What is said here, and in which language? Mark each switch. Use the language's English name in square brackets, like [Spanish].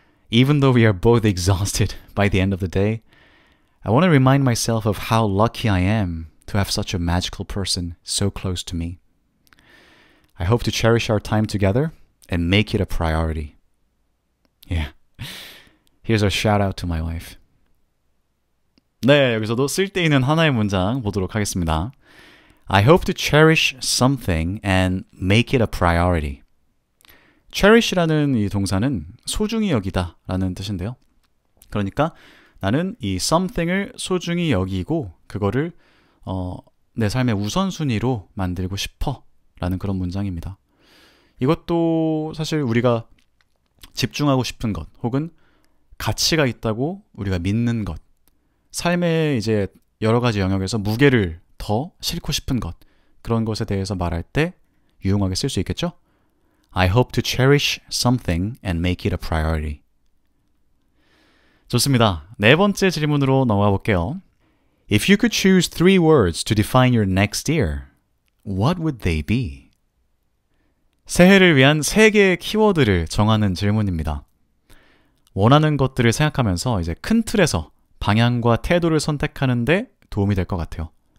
[English] Even though we are both exhausted by the end of the day, I want to remind myself of how lucky I am to have such a magical person so close to me. I hope to cherish our time together and make it a priority. Yeah. Here's a shout out to my wife. [Korean] 네, 여기서도 쓸데있는 하나의 문장 보도록 하겠습니다. [English] I hope to cherish something and make it a priority. [Korean] cherish라는 이 동사는 소중히 여기다 라는 뜻인데요. 그러니까 나는 이 something을 소중히 여기고 그거를 내 삶의 우선순위로 만들고 싶어 라는 그런 문장입니다. 이것도 사실 우리가 집중하고 싶은 것 혹은 가치가 있다고 우리가 믿는 것, 삶의 이제 여러 가지 영역에서 무게를 더 싣고 싶은 것, 그런 것에 대해서 말할 때 유용하게 쓸 수 있겠죠? [English] I hope to cherish something and make it a priority. [Korean] 좋습니다. 4번째 질문으로 넘어가 볼게요. [English] If you could choose 3 words to define your next year, what would they be? [Korean] 새해를 위한 3개의 키워드를 정하는 질문입니다. 원하는 것들을 생각하면서 이제 큰 틀에서 방향과 태도를 선택하는데 도움이 될 것 같아요.